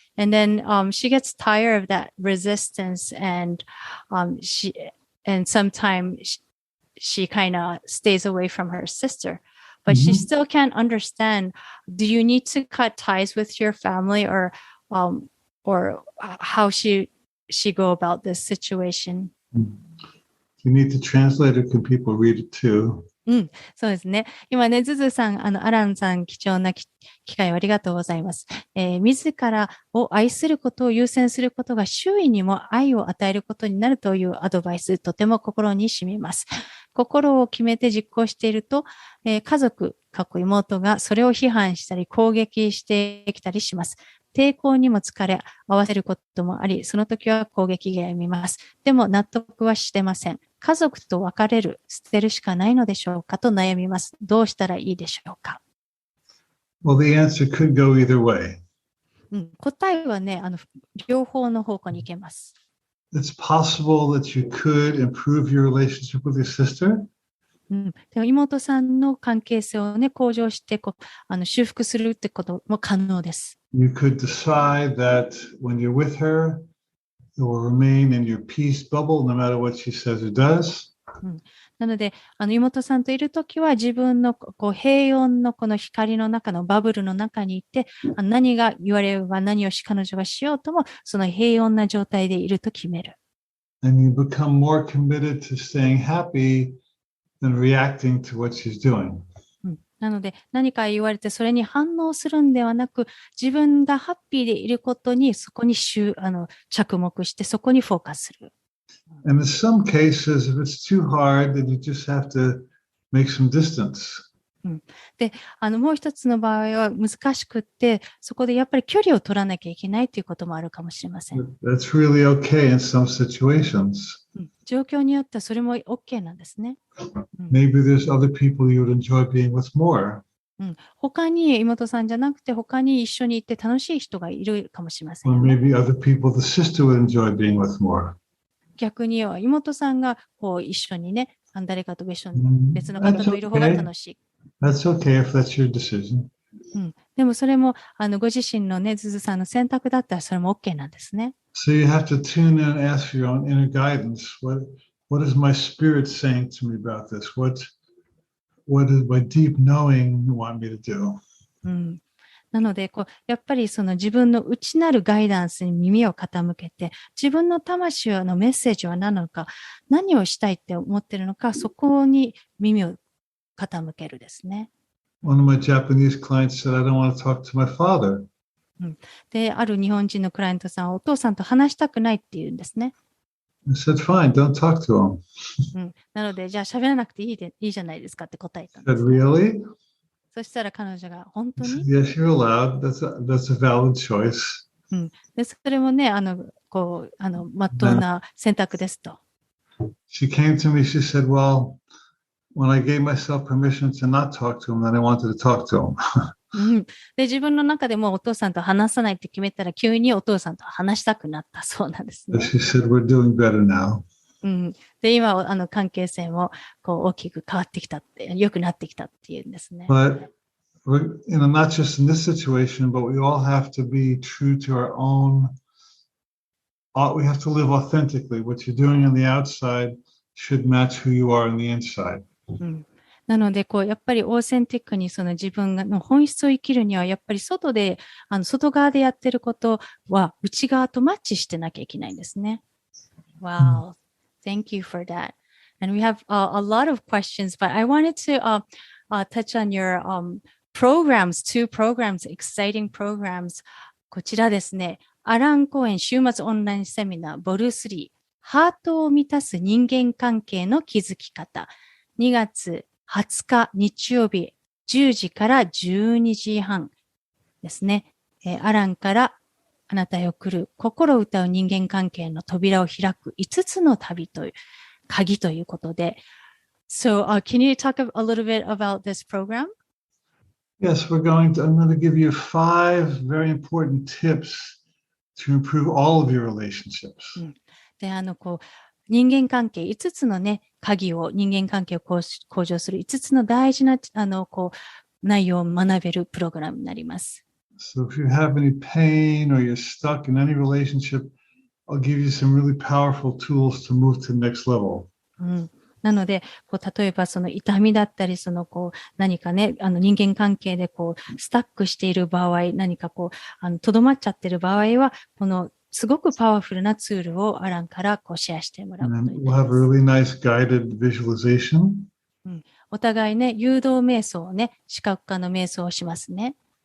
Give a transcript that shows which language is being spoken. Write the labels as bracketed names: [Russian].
[English] And then she gets tired of that resistance, and sometimes she kind of stays away from her sister. But she still can't understand, do you need to cut ties with your family, or how she go about this situation? You need to translate it. Can people read it too? [Japanese] そうですね。今ね、ズズさん、アランさん、貴重な機会をありがとうございます。自らを愛することを優先することが周囲にも愛を与えることになるというアドバイス、とても心に染みます。心を決めて実行していると、家族、妹がそれを批判したり攻撃してきたりします。抵抗にも疲れ、合わせることもあり、その時は攻撃がやみます。でも納得はしてません。家族と別れる、捨てるしかないのでしょうかと悩みます。どうしたらいいでしょうか？ [English] Well, the answer could go either way. [Japanese] 答えはね、両方の方向に行けます。 [English] It's possible that you could improve your relationship with your sister. [Japanese] でも妹さんの関係性をね、向上して修復するってことも可能です。 [English] You could decide that when you're with her, you will remain in your peace bubble no matter what she says or does. [Japanese] なので、妹さんといるときは自分の平穏のこの光の中のバブルの中にいて、何が言われようが何を彼女がしようとも、その平穏な状態でいると決める。 [English] And you become more committed to staying happy than reacting to what she's doing. [Japanese] なので、何か言われてそれに反応するんではなく、自分がハッピーでいることにそこに着目して、そこにフォーカスする。 [English] And in some cases, if it's too hard, then you just have to make some distance. [Japanese] で、もう一つの場合は難しくって、そこでやっぱり距離を取らなきゃいけないということもあるかもしれません。 [English] That's really okay in some situations. [Japanese] 状況によってはそれも OK なんですね。 [English] Maybe there's other people you would enjoy being with more. [Japanese] 他に妹さんじゃなくて他に一緒に行って楽しい人がいるかもしれません [English] Or [Japanese] よね。 [English] maybe other people the sister would enjoy being with more. [Japanese] 逆には妹さんがこう一緒にね、誰かと別の方といる方が楽しい。 [English] That's okay if that's your decision. [Japanese] でもそれもご自身のね、ズズさんの選択だったらそれも OK なんですね。 [English] So you have to tune in and ask your own inner guidance. What is my spirit saying to me about this? What does my deep knowing want me to do? [Japanese] なのでやっぱりその自分の内なるガイダンスに耳を傾けて、自分の魂のメッセージは何なのか、何をしたいって思っているのか、そこに耳を傾けるですね。 [English] One of my Japanese clients said, I don't want to talk to my father. [Japanese] で、ある日本人のクライアントさんはお父さんと話したくないって言うんですね。 [English] I said, fine, don't talk to him. [Japanese] なので、じゃあ喋らなくていいじゃないですかって答えたん [English] I [Japanese] で [English] said, [Japanese] す、ね。 [English] really? [Japanese] そしたら彼女が本当に [English] Yes, you're allowed. That's a valid choice. [Japanese] でそれもね、まっとうな選択ですと。 [English] She came to me, she said, well, when I gave myself permission to not talk to him, then I wanted to talk to him. [Japanese] で、自分の中でもお父さんと話さないって決めたら、急にお父さんと話したくなったそうなんですね。 [English] She said, we're doing better now. [Japanese] で、今、関係性も大きく変わってきたって、良くなってきたっていうんですね。 [English] But, not just in this situation, but we all have to be true to our own. We have to live authentically. What you're doing on the outside should match who you are on the inside. [Japanese] なので、やっぱりオーセンティックにその自分の本質を生きるには、やっぱり外側でやってることは内側とマッチしてなきゃいけないんですね。 [English] Wow. Thank you for that. And we have a lot of questions, but I wanted to touch on your programs, 2 programs, exciting programs. [Japanese] こちらですね。アランコーエン週末オンラインセミナーボル3、ハートを満たす人間関係の築き方。 2月20日日曜日10時から12時半ですね。アランからあなたへ送る心歌う人間関係の扉を開く5つの旅という鍵ということで。 [English] So, can you talk a little bit about this program? Yes, I'm going to give you 5 very important tips to improve all of your relationships. [Japanese] で、人間関係5つのね、鍵を、人間関係を向上する5つの大事な、内容を学べるプログラムになります。 [English] So if you have any pain or you're stuck in any relationship, I'll give you some really powerful tools to move to the next level. [Japanese] なので、例えばその痛みだったり、何かね、人間関係でスタックしている場合、何かとどまっちゃっている場合は、すごくパワフルなツールをアランからシェアしてもらうことになります。 [English] We'll have a really nice guided visualization. [Japanese] お互いね、誘導瞑想をね、視覚化の瞑想をしますね。